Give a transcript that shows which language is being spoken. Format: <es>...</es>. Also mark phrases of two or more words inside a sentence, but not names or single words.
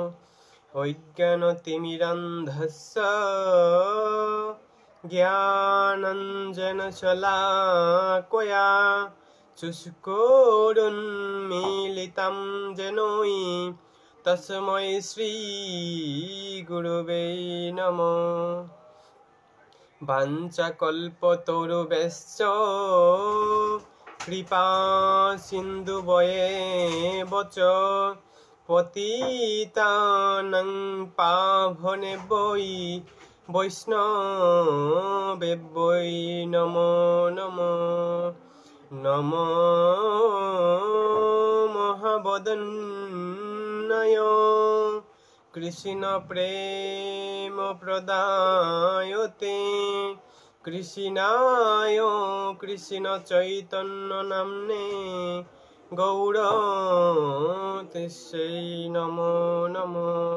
<sa>অজ্ঞানতিমিরান্ধস্য জ্ঞানাঞ্জনশলাকয়া, চক্ষুरुन्मीलितं যেনৈ, তস্मै শ্রী গুরুবে নমঃ। বাঞ্ছাকল্পতরুভ্যশ্চ কৃপা সিন্ধুভ্যেব চ, পতিতানাং পাবনেভ্যো বৈষ্ণবেভ্যো নমো নমো। নমো মহাবদন্যায় কৃষ্ণ প্রেম প্রদায়তে, কৃষ্ণায় কৃষ্ণ চৈতন্য নাম্নে গৌরতস্যৈ নমো নমো।</sa>